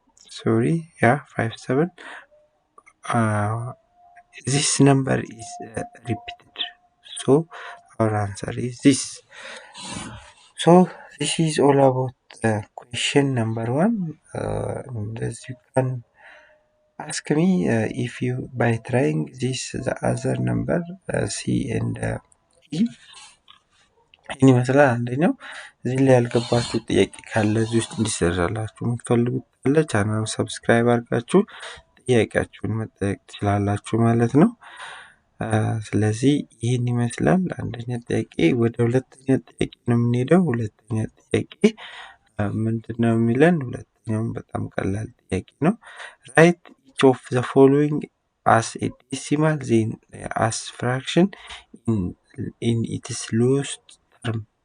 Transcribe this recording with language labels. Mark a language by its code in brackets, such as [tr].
[en] Sorry, yeah, 5 7. This number is repeated, so our answer is this. So this is all about question number 1. As you can ask me if you by trying this the other number C and E [am] ይህን ይመስላል። አንደኛው እዚህ ላይ ያልገባችሁ ጥያቄ ካለ እዚህ ውስጥ እንዲሰራላችሁ የምትፈልጉት ካለ ቻናሉን ሰብስክራይብ አድርጋችሁ ጥያቄያችሁን መጠየቅ ትችላላችሁ ማለት ነው። ስለዚህ ይህን ይመስላል አንደኛ ጥያቄ። ወደ ሁለተኛ ጥያቄ ነው የምንሄደው። ሁለተኛ ጥያቄ ምንድነው የሚለን? ሁለተኛውም በጣም ቀላል ጥያቄ ነው። [en] ራይት ኢች ኦፍ ዘ ፎሎዊንግ as a decimal then as fraction in its lowest term.